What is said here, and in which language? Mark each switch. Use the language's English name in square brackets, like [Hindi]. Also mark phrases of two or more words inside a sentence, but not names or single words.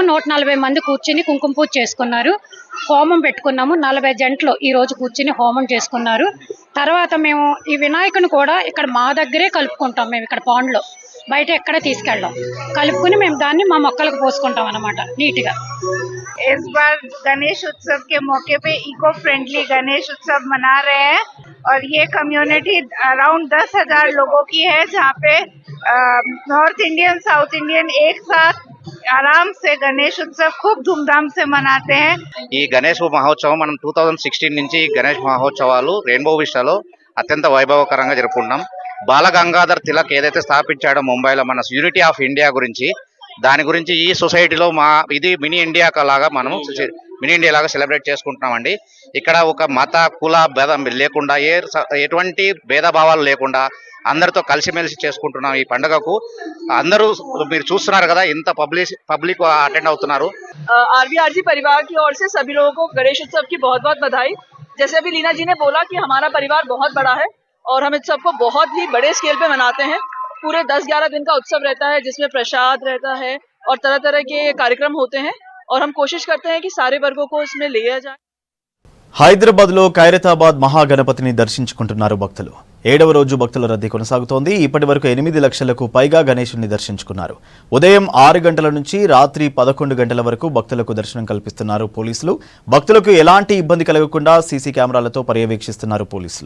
[Telugu] 140 మంది కూర్చుని కుంకుమ పూజ చేసుకున్నారు. హోమం పెట్టుకున్నాము. 40 జంటలు ఈ రోజు కూర్చుని హోమం చేసుకున్నారు. తర్వాత మేము ఈ వినాయకుని కూడా ఇక్కడ మా దగ్గరే కలుపుకుంటాం. మేము ఇక్కడ పాండ్లో బయట ఎక్కడ తీసుకెళ్ళాం. కలుపుకుని మేము దాన్ని మా మొక్కలకు పోసుకుంటాం అన్నమాట నీట్గా. [Hindi] इस बार गणेश उत्सव के मौके पे [English] eco friendly [Hindi] गणेश उत्सव मना रहे हैं और ये [English] community around [Hindi] 10,000 लोगों की है, जहाँ पे [English] North Indian South Indian [Hindi] एक साथ आराम से गणेश उत्सव खूब धूमधाम से मनाते हैं. [Telugu] ఈ గణేష్ మహోత్సవం మనం 2016 నుంచి గణేష్ మహోత్సవాలు రెయిన్బో విస్టాలో అత్యంత వైభవకరంగా జరుపుకుంటున్నాం. బాలగంగాధర్ తిలక్ ఏదైతే స్థాపించాడో ముంబైలో మన [English] unity of India [Telugu] గురించి, దాని గురించి ఈ సొసైటీలో ఇది [English] mini India [Telugu] లాగా మనం [English] mini India [Telugu] లాగా సెలబ్రేట్ చేసుకుంటున్నామండి. ఇక్కడ ఒక మత కుల భేదం లేకుండా, ఎటువంటి భేదభావాలు లేకుండా అందరితో కలిసిమెలిసి చేసుకుంటున్నాం ఈ పండుగకు. అందరూ మీరు చూస్తున్నారు కదా, ఇంత [English] public attend [Telugu] అవుతున్నారు. [Hindi] आरबीआरजी परिवार की ओर से सभी लोगों को गणेश उत्सव की बहुत बहुत बधाई. जैसे अभी लीना जी ने बोला कि हमारा परिवार बहुत बड़ा है और हम उत्सव को बहुत ही बड़े स्केल पे मनाते हैं. पूरे 10-11 दिन का उत्सव रहता है, जिसमें प्रसाद रहता है और तरह तरह के कार्यक्रम होते हैं और हम कोशिश करते हैं कि सारे वर्गों को इसमें लिया जाए. [Telugu] హైదరాబాద్ లో ఖైరతాబాద్ మహాగణపతిని దర్శించుకుంటున్నారు భక్తులు. 7వ రోజు భక్తుల రద్దీ కొనసాగుతోంది. ఇప్పటి వరకు 8 లక్షలకు పైగా గణేశుని దర్శించుకున్నారు. ఉదయం 6 గంటల నుంచి రాత్రి 11 గంటల వరకు భక్తులకు దర్శనం కల్పిస్తున్నారు పోలీసులు. భక్తులకు ఎలాంటి ఇబ్బంది కలగకుండా సీసీ కెమెరాలతో పర్యవేక్షిస్తున్నారు పోలీసులు.